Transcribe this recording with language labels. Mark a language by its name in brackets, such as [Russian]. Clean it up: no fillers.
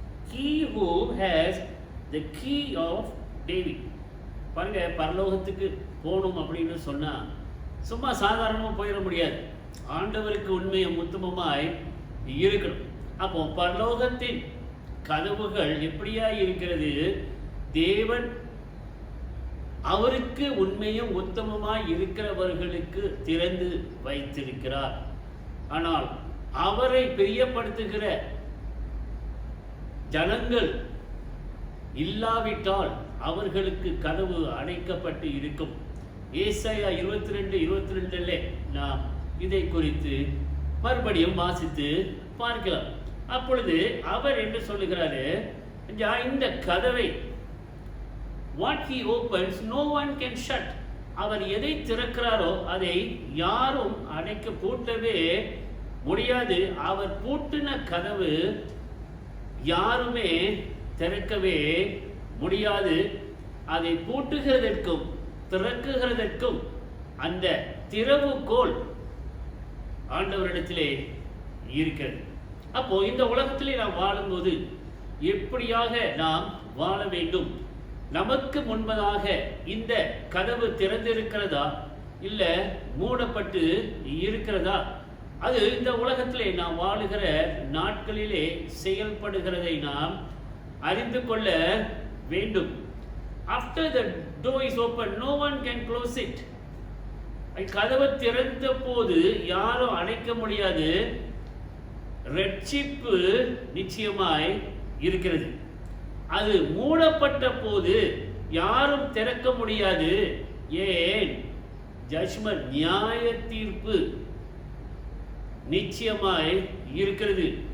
[English] He who has the key of David. [Tamil] பாருங்க, பரலோகத்துக்கு போகணும் அப்படின்னு சொன்னா சும்மா சாதாரணமாக போயிட முடியாது. ஆண்டவருக்கு உண்மையும் உத்தமமாய் இருக்கணும். அப்போ பரலோகத்தின் கதவுகள் எப்படியா இருக்கிறது? தேவன் அவருக்கு உண்மையும் உத்தமமாய் இருக்கிறவர்களுக்கு திறந்து வைத்திருக்கிறார். ஆனால் அவரை பிரியப்படுத்துகிற ஜனங்கள் இல்லாவிட்டால் அவர்களுக்கு கதவு அடைக்கப்பட்டு இருக்கும். ஏசாயா 22:22 நாம் இதை குறித்து மறுபடியும் வாசித்து பார்க்கலாம். அப்பொழுது அவர் என்ன சொல்லுகிறாரு? இந்த கதவை [English] what he opens no one can shut. [Tamil] அவர் எதை திறக்கிறாரோ அதை யாரும் அடைக்க பூட்டவே முடியாது. அவர் பூட்டின கதவு யாருமே திறக்கவே முடியாது. அதை பூட்டுகிறதற்கும் திறக்குகிறதற்கும் அந்த திறவுகோல் ஆண்டவரிடத்திலே இருக்கிறது. அப்போ இந்த உலகத்திலே நாம் வாழும்போது எப்படியாக நாம் வாழ வேண்டும்? நமக்கு முன்பதாக இந்த கதவு திறந்திருக்கிறதா இல்ல மூடப்பட்டு இருக்கிறதா? அது இந்த உலகத்திலே நாம் வாழுகிற நாட்களிலே செயல்படுகிறதை நாம் அறிந்து கொள்ள வேண்டும். [English] After the door is open, no one can close it. [Tamil] கதவு திறந்த போது யாரும் அடைக்க முடியாது. ரட்சிப்பு நிச்சயமாய் இருக்கிறது. அது மூடப்பட்ட போது யாரும் திறக்க முடியாது. ஏன்? ஜட்ஜ்மென்ட், நியாய தீர்ப்பு நிச்சயமாய் இருக்கிறது.